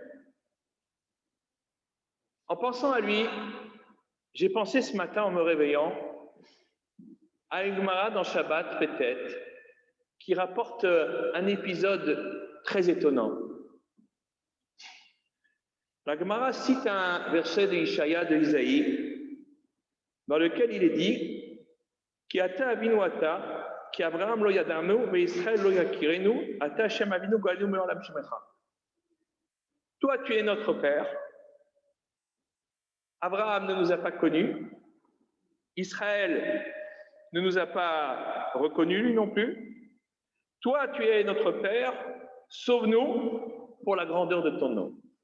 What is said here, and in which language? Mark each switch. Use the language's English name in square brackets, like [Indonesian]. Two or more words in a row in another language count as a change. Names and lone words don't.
[French] En pensant à lui, j'ai pensé ce matin en me réveillant à une Gemara dans Shabbat, peut-être, qui rapporte un épisode très étonnant. La Gemara cite un verset de Ishaïa, de Isaïe, dans lequel il est dit [Hebrew] כי אתה אבינו אתה כי אברהם לא ידענו וישראל לא יכירנו אתה השם אבינו גואלנו מעולם שמך. [French] Toi, tu es notre père. Abraham ne nous a pas connus. Israël ne nous a pas reconnus, lui non plus. Toi, tu es notre Père, sauve-nous pour la grandeur de ton nom.